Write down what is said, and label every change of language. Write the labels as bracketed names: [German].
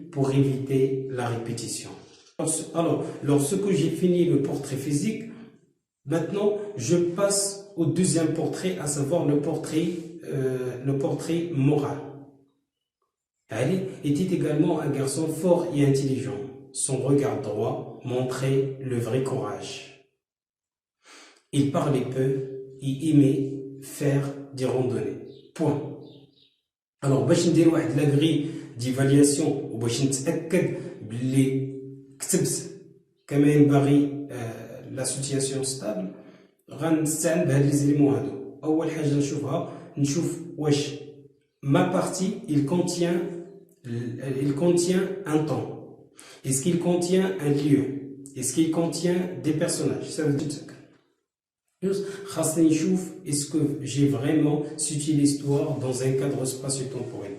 [French] Pour éviter la répétition. Alors, lorsque j'ai fini le portrait physique, maintenant je passe au deuxième portrait, à savoir le portrait moral. Ali était également un garçon fort et intelligent. Son regard droit montrait le vrai courage. Il parlait peu et aimait faire des randonnées. Point. [Arabic] Alors باش ندير واحد لا غري ديفالياسيون وباش نتاكد باللي كتبت كما ينبغي لا سيتياسيون ستابل غنستعمل بهاد لي زيليمون هادو. اول حاجه نشوف واش ما بارتي [French] il contient un temps, est-ce qu'il contient un lieu, est-ce qu'il contient des personnages. Ça veut dire est-ce que j'ai vraiment cité l'histoire dans un cadre spatio-temporel.